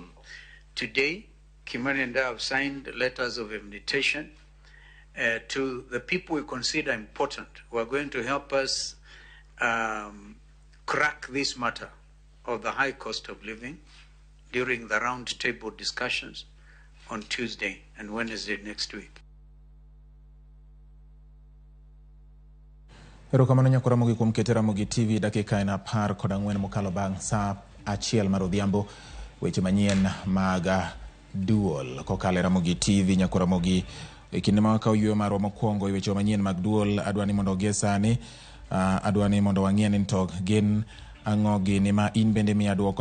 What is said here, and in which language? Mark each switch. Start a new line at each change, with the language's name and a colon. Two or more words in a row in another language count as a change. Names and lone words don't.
English: Today, Kimani and I have signed letters of invitation to the people we consider important who are going to help us crack this matter of the high cost of living during the round table discussions on Tuesday and Wednesday next week.
Luo (Kenya and Tanzania): Erokamano nyako Ramogi kuom kete Ramogi TV dakika ena 14 mokalo bang' saa 1 mar odhiambo. Weche manyien mag duol kokale Ramogi TV nyako Ramogi e kinde ma wakaw yweyo marwa mokwongo e weche manyien mag duol adwani mondo ogie sani adwani mondo wang'ie ni to gin ang'o gini ma in bende miya duoko.